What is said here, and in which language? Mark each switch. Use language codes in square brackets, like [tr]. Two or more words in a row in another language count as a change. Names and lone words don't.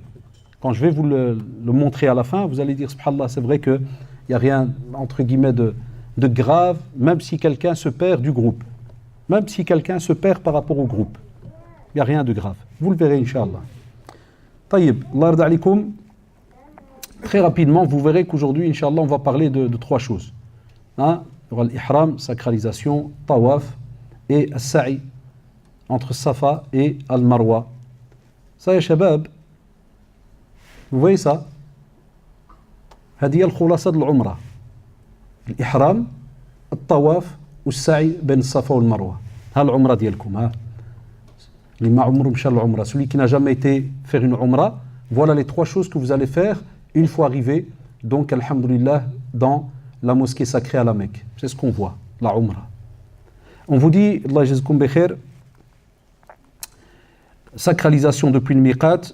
[fr] Quand je vais vous le montrer à la fin, vous allez dire, subhanallah, c'est vrai qu'il n'y a rien, entre guillemets, de grave, même si quelqu'un se perd du groupe. Même si quelqu'un se perd par rapport au groupe. Il n'y a rien de grave. Vous le verrez, Inch'Allah. [ar] Taïb, الله يرضى عليكم. [fr] Très rapidement, vous verrez qu'aujourd'hui, Inch'Allah, on va parler de 3 choses. Hein? Il y aura l'ihram, sacralisation, tawaf et as-sa'i entre Safa et Al-Marwa. Ça y est, shabab. Vous voyez ça? [ar] هذه الخلاصة العمرة. الإحرام، الطواف والسعي بين الصفا والمروة. ها العمرة ديالكم ها. اللي ما عمره مشى العمرة. [fr] Celui qui n'a jamais été faire une umrah, voilà les 3 choses que vous allez faire une fois arrivé, donc alhamdulillah, dans la mosquée sacrée à la Mecque. C'est ce qu'on voit, la umrah. On vous dit, [ar] الله جازاكم بخير, [fr] sacralisation depuis le miqat.